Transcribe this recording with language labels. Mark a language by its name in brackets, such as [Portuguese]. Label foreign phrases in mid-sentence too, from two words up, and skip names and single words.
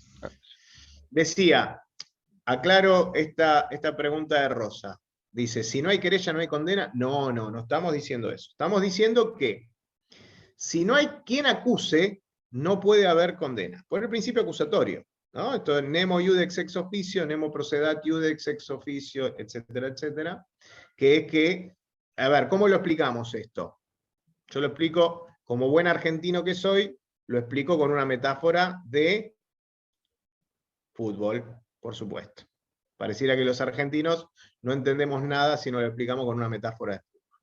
[Spanish] Decía, aclaro esta pregunta de Rosa. Dice, si no hay querella, no hay condena. No estamos diciendo eso. Estamos diciendo que si no hay quien acuse, no puede haber condena. Por el principio acusatorio, ¿no? Esto es [Latin] nemo iudex ex officio, nemo procedat iudex ex officio, [Spanish] etcétera, etcétera. Que es que, a ver, ¿cómo lo explicamos esto? Yo lo explico, como buen argentino que soy, lo explico con una metáfora de Fútbol, por supuesto. Pareciera que los argentinos no entendemos nada si no lo explicamos con una metáfora de fútbol.